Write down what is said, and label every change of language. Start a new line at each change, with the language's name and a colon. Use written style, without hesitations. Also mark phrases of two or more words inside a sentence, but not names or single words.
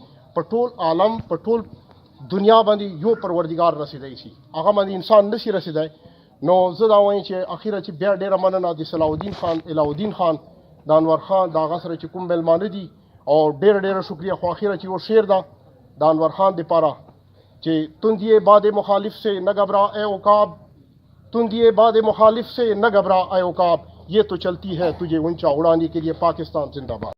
Pashto: په ټول عالم، په ټول دنیا باندې یو پروردګار رسېدی شي، هغه باندې انسان نشي رسېدی. نو زه دا وایم چې اخیره چې بیا ډېره مننه د علاؤالدین خان د انور خان د هغه سره چې کوم میلمانه دي او ډېره شکریه. خو اخیره چې یو شعر ده د انور خان دپاره چې
Urdu: تندیے باد مخالف سے نہ گھبرا اے عقاب، تندیے باد مخالف سے نہ گھبرا اے عقاب، یہ تو چلتی ہے تجھے اونچا اڑانے کے لیے. پاکستان زندہ باد.